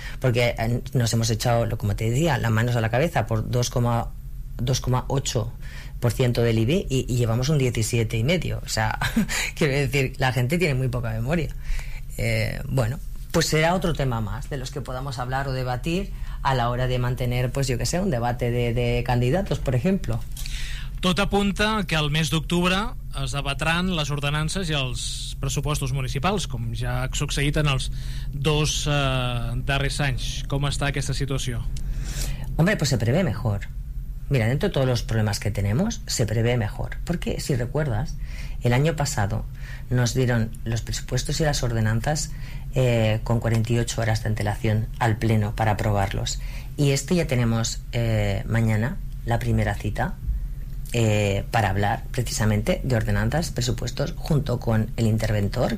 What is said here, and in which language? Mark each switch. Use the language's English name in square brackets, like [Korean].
[Spanish] Porque nos hemos echado, como te decía, las manos a la cabeza por 2,8% del IBI y llevamos un 17,5. O sea, quiero decir, la gente tiene muy poca memoria. Bueno, pues será otro tema más de los que podamos hablar o debatir a la hora de mantener, pues yo que sé, un debate de candidatos, por ejemplo. [Catalan] Tot apunta que al mes d'octubre es debatran les ordenances i els pressupostos municipals, com ja ha succeït en els dos darrers anys. Com està aquesta situació? [Spanish] Hombre, pues se prevé mejor. Mira, dentro de todos los problemas que tenemos, se prevé mejor. Porque, si recuerdas, el año pasado nos dieron los presupuestos y las ordenanzas con 48 horas de antelación al pleno para aprobarlos. Y este ya tenemos mañana la primera cita para hablar precisamente de ordenanzas, presupuestos, junto con el interventor.